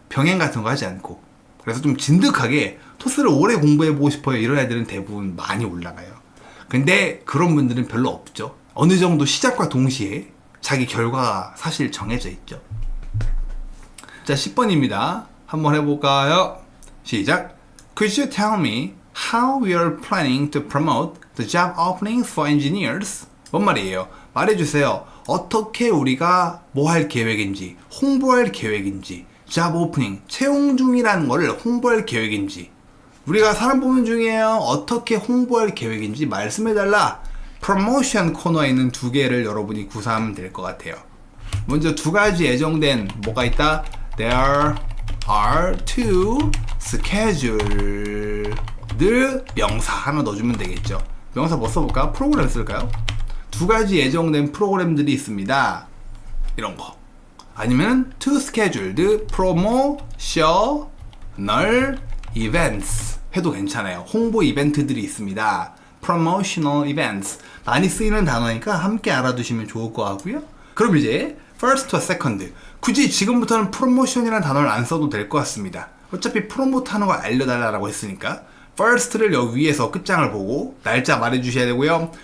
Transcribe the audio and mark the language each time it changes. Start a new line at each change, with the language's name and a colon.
Korean: 병행 같은 거 하지 않고. 그래서 좀 진득하게 토스를 오래 공부해보고 싶어요. 이런 애들은 대부분 많이 올라가요. 근데 그런 분들은 별로 없죠. 어느 정도 시작과 동시에 자기 결과가 사실 정해져 있죠. 자, 10번입니다. 한번 해볼까요? 시작.
English: Could you tell me how we are planning to promote the job openings for engineers?
Korean: 뭔 말이에요? 말해주세요. 어떻게 우리가 뭐 할 계획인지, 홍보할 계획인지, job opening, 채용 중이라는 거를 홍보할 계획인지, 우리가 사람 뽑는 중이에요. 어떻게 홍보할 계획인지 말씀해달라. 프로모션 코너에 있는 두 개를 여러분이 구사하면 될 것 같아요. 먼저 두 가지 예정된 뭐가 있다?
English: There are two scheduled
Korean: 명사 하나 넣어주면 되겠죠. 명사 뭐 써볼까? 프로그램 쓸까요? 두 가지 예정된 프로그램들이 있습니다. 이런 거.
English: 아니면 two scheduled promotional events
Korean: 해도 괜찮아요. 홍보 이벤트들이 있습니다.
English: promotional events.
Korean: 많이 쓰이는 단어니까 함께 알아두시면 좋을 것 같고요. 그럼 이제 first와 second. 굳이 지금부터는 프로모션이라는 단어를 안 써도 될 것 같습니다. 어차피 프로모트 하는 거 알려달라고 했으니까 first를 여기 위에서 끝장을 보고 날짜 말해주셔야 되고요.